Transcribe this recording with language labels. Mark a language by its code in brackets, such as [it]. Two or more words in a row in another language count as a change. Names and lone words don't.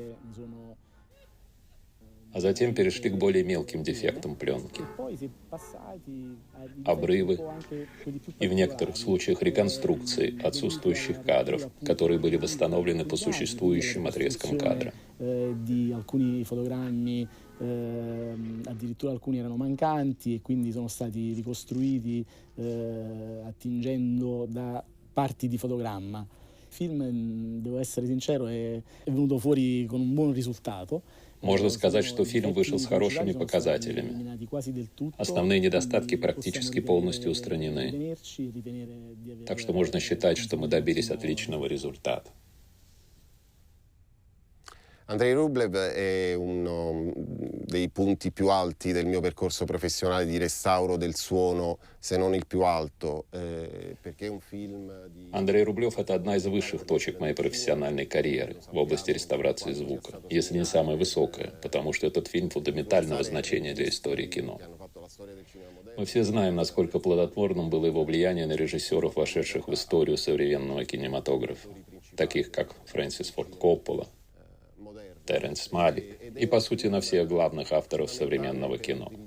[ru] А затем перешли к более мелким дефектам пленки. Обрывы и в некоторых случаях реконструкции отсутствующих кадров, которые были восстановлены по существующим отрезкам кадра. [it] Addirittura alcuni erano mancanti e quindi sono stati ricostruiti attingendo da parti di fotogramma. Il film, devo essere sincero, è venuto fuori con un buon risultato. [ru] Можно сказать, что фильм вышел с хорошими показателями. Основные недостатки практически полностью устранены. Так что можно считать, что мы добились отличного результата. [it] Andrei Rublev è uno dei punti più alti del mio percorso professionale di restauro del suono, se non il più alto, perché è un film di... [ru] Андрей Рублев — это одна из высших точек моей профессиональной карьеры в области реставрации звука, если не самая высокая, потому что этот фильм фундаментального значения для истории кино. Мы все знаем, насколько плодотворным было его влияние на режиссеров, вошедших в историю современного кинематографа, таких как Фрэнсис Форд Коппола, Терренс Малик и, по сути, на всех главных авторов современного кино.